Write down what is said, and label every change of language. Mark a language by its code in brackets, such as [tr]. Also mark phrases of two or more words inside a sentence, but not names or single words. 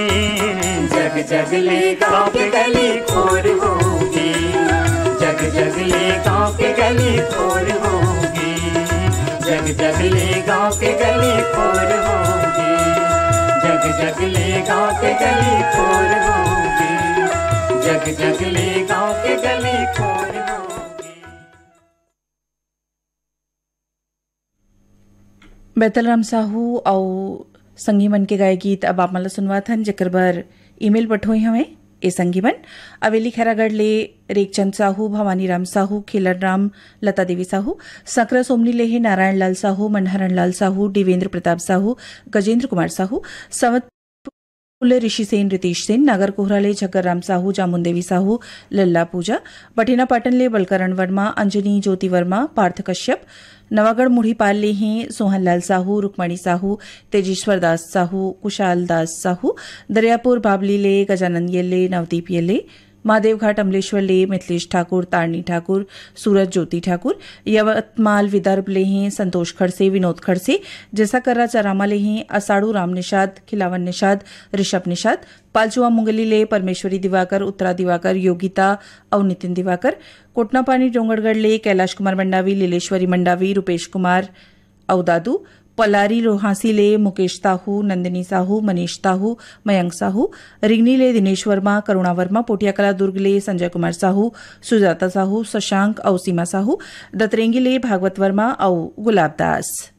[hne] जग जगले गाँव के गली खोर होगे, जग जगले गाँव के गली खोर होगे, जग जगले गाँव के गली खोर होगे, जग जगले गाँव के गली खोर होगे, जग जगले गाँव के गली खोर होगे। बैतलराम साहू और संगीमन के गाय गीत अब आप मला सुनवात हन, जेकर बर ईमेल पठोई हमें ए संगीमन अवेली खैरागढ़ ले रेखचंद साहू, भवानी राम साहू, खिलर राम, लता देवी साहू, सकरा सोमनी लेहे, नारायण लाल साहू, मनहरण लाल साहू, देवेंद्र प्रताप साहू, गजेंद्र कुमार साहू, संवत ऋषि सेन, रितेश सेन, नागर कोहराले झक्कर राम साहू, जामुन देवी साहू, लल्ला पूजा, बठिना पाटन ले बलकरण वर्मा, अंजनी ज्योति वर्मा, पार्थ कश्यप, नवागढ़ मुढ़ी पाल ले हैं सोहन लाल साहू, रुक्मणी साहू, तेजेश्वर दास साहू, कुशाल दास साहू, दरियापुर बाबली ले, गजानंद येले, नवदीप येले, महादेव घाट अमलेश्वर ले, मिथिलेश ठाकुर, तारणी ठाकुर, सूरज ज्योति ठाकुर, यवतमाल विदर्भ ले हैं संतोष खड़से, विनोद खड़से, जैसा कर्रा चरामा ले हैं असाड़ू राम निषाद, खिलावन निषाद, ऋषभ निषाद, पालचुआ मुंगली ले परमेश्वरी दिवाकर, उत्तरा दिवाकर, योगिता और नितिन दिवाकर, कोटनापानी डोंगरगढ़ ले कैलाश कुमार मंडावी, लीलेश्वरी मंडावी, रुपेश कुमार औदादू, पलारी रोहासी ले मुकेश साहू, नंदिनी साहू, मनीष साहू, मयंक साहू, रिंगनी ले दिनेश वर्मा, करुणा वर्मा, पोटियाकला दुर्ग ले संजय कुमार साहू, सुजाता साहू, शशांक और सीमा साहू, दतरेंगी ले भागवत वर्मा और गुलाब दास।